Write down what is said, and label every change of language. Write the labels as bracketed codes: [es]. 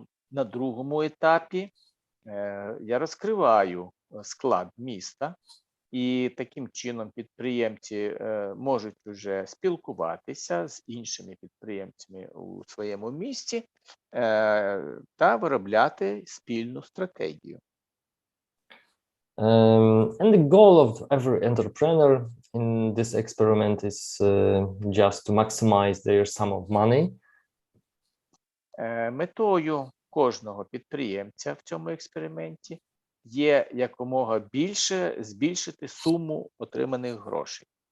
[uk] На другому етапі я розкриваю склад міста, і таким чином підприємці можуть вже спілкуватися з іншими підприємцями у своєму місті та виробляти спільну стратегію. [en] And the goal of every entrepreneur in this experiment is just to maximize their sum of money. [uk] Метою кожного підприємця в цьому експерименті є якомога більше збільшити суму отриманих грошей.